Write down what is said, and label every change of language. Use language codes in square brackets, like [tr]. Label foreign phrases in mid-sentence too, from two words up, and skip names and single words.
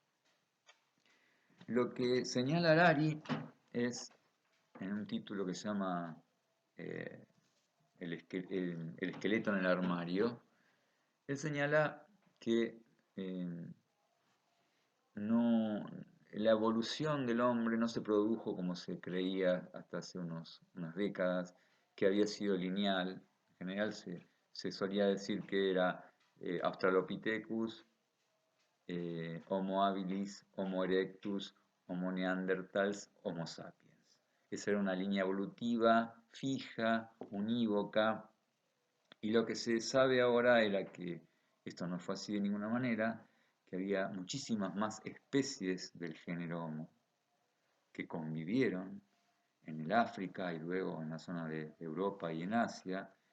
[es] Lo que señala Harari es, en un título que se llama el esqueleto en el armario, él señala que no, la evolución del hombre no se produjo como se creía hasta hace unas décadas, que había sido lineal. En general se solía decir que era Australopithecus, Homo habilis, Homo erectus, Homo neanderthals, Homo sapiens. Esa era una línea evolutiva fija, unívoca, y lo que se sabe ahora era que esto no fue así de ninguna manera, que había muchísimas más especies del género Homo que convivieron en el África y luego en la zona de Europa y en Asia,